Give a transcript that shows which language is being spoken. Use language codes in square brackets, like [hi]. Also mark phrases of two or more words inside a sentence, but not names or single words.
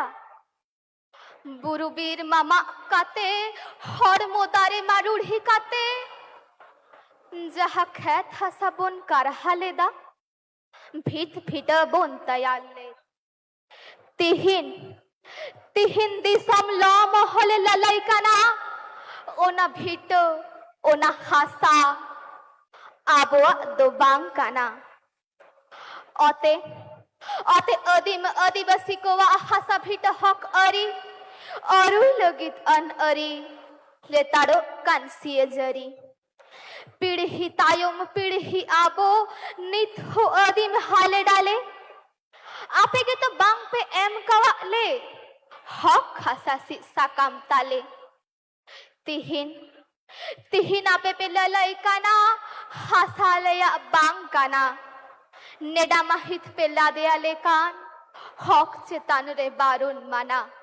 [sat] ᱵᱩᱨᱩ ᱵᱤᱨ ᱢᱟᱢᱟᱜ ᱠᱟᱛᱮ ᱦᱚᱲᱢᱚ ᱫᱟᱨᱮ ᱢᱟᱨᱩᱲᱦᱤ ᱠᱟᱛᱮ ᱡᱟᱦᱟᱸ ᱠᱷᱮᱛ ᱦᱟᱥᱟ ᱵᱚᱱ ᱠᱟᱨᱦᱟ ᱞᱮᱫᱟ, ᱵᱷᱤᱛ ᱵᱷᱤᱴᱟᱹ ᱵᱚᱱ ᱛᱮᱭᱟᱨ ᱞᱮᱫ, ᱛᱤᱦᱤᱧ ᱫᱤᱥᱚᱢ ᱞᱚ ᱢᱚᱦᱚᱞᱮ ᱞᱟᱞᱟᱭ ᱠᱟᱱᱟ ᱚᱱᱟ ᱵᱷᱤᱴᱟᱹ ᱚᱱᱟ ᱦᱟᱥᱟ ᱟᱵᱚᱣᱟᱜ ᱫᱚ ᱵᱟᱝ ᱠᱟᱱᱟ। ᱚᱛᱮ ᱟᱹᱫᱤᱢ ᱟᱹᱫᱤᱵᱟᱹᱥᱤ ᱠᱚᱣᱟᱜ ᱦᱟᱥᱟ ᱵᱷᱤᱴᱟᱹ ᱦᱚᱠ ᱟᱹᱨᱤ ᱟᱹᱨᱩᱭ ᱞᱟᱹᱜᱤᱫ ᱟᱹᱱ ᱟᱹᱨᱤ ᱞᱮᱛᱟᱲᱚᱜ ᱠᱟᱱ ᱥᱤᱭᱟᱹᱡᱟᱹᱨᱤ। পিড়হি তায়ম পিড়হি আবো নিত হো আদিম হালে ডালে আপে কে তো বাং পে এম কাওয়ালে হক হাসাসি সাকাম তালে তিহিন আপে পে লালাই কানা হাসালেয়া বাং কানা নেডা মাহিত পে লাদেয়ালে কান হক চেতান রে বারুন মানা।